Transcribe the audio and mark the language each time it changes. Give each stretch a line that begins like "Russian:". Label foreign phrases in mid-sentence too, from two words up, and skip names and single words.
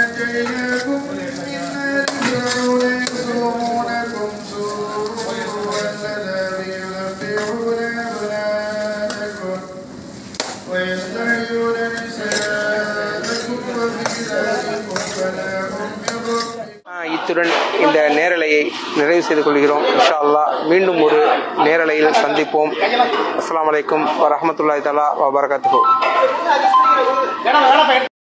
Arabic: لكم مما يدعون يسومونكم سوء العذاب يذبحون أبناءكم ويستحيون نساءكم وفي ذلكم بلاء من ربكم.
Tamil: இத்துடன் இந்த நேரலையை நிறைவு செய்து கொள்கிறோம்.
Arabic: إن شاء الله
Tamil: மீண்டும் ஒரு நேரலையில் சந்திப்போம்.
Arabic: السلام عليكم ورحمة الله تعالى وبركاته.